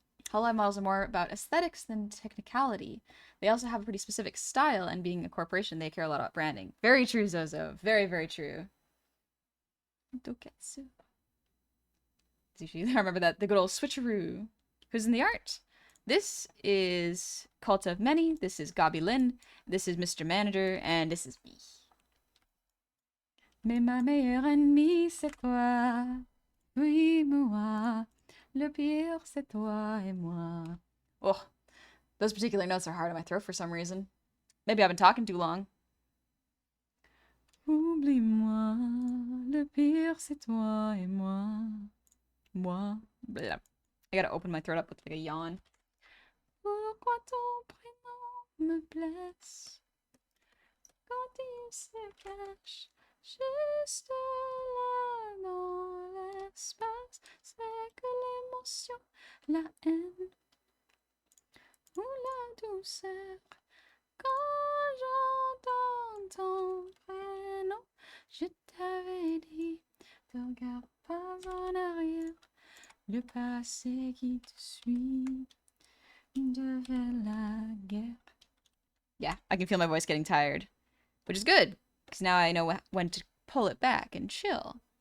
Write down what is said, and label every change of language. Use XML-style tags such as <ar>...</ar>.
<en>Hololive models are more about aesthetics than technicality. They also have a pretty specific style, and being a corporation, they care a lot about branding. Very true, Zozo. Very, very true. Doketsu. I remember that, the good old switcheroo. Who's in the art? This is Cult of Many, this is Gabi Lin, this is Mr. Manager, and this is me.</en> <fr>Mais ma meilleure ennemie, c'est toi. Oui, moi. Le pire, c'est toi et moi.</fr> <en>Oh, those particular notes are hard on my throat for some reason. Maybe I've been talking too long.</en> <fr>Oublie-moi, le pire, c'est toi et moi. Moi. Blah.</fr> <en>I gotta open my throat up with like a yawn.</en> <fr>Pourquoi ton prénom me blesse quand il se cache juste là dans l'espace? C'est que l'émotion, la haine ou la douceur. Quand j'entends ton prénom, je t'avais dit, ne regarde pas en arrière. Le passé qui te suit devait la guerre.</fr> <en>Yeah, I can feel my voice getting tired, which is good, because now I know when to pull it back and chill.</en>